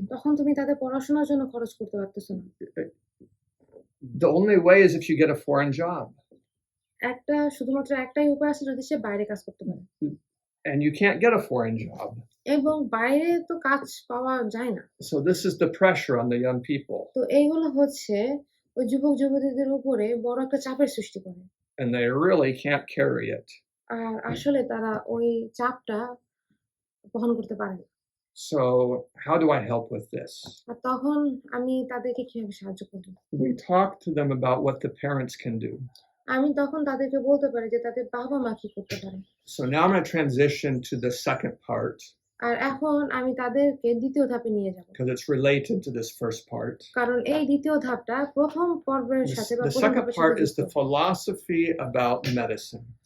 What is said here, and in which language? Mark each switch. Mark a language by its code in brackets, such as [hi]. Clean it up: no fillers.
[bn] তখন তুমি তাদের পড়াশোনার জন্য খরচ করতে পারতেছো না। [en] The only way is if you get a foreign job. [bn] শুধুমাত্র একটাই উপায় আছে, যদি সে বাইরে কাজ করতে পারে। [en] And you can't get a foreign job. [bn] এবং বাইরে তো কাজ পাওয়া যায় না। [en] So this is the pressure on the young people. [bn] তো এইগুলো হচ্ছে ওই যুবক যুবতীদের উপরে বড় একটা চাপের সৃষ্টি করে। [en] And they really can't carry it. [bn] আর আসলে তারা ওই চাপটা বহন করতে পারে না। [en] So how do I help with this? [bn] আর তখন আমি তাদেরকে কিভাবে সাহায্য করব? [en] We talk to them about what the parents can do. [bn] আমি তখন তাদেরকে বলতে পারি যে তাদের বাবা মা কি করতে পারে। [en] So now I'm going to transition to the second part [bn] আর এখন আমি তাদেরকে দ্বিতীয় ধাপে নিয়ে যাব, [en] because it's related to this first part. [bn] কারণ এই দ্বিতীয় ধাপটা প্রথম পর্বের সাথে বা [en] The [bn] প্রথম [en] second [bn] ধাপের [en] part [bn] সাথে [en] is the [bn] যুক্ত। [en] philosophy about medicine.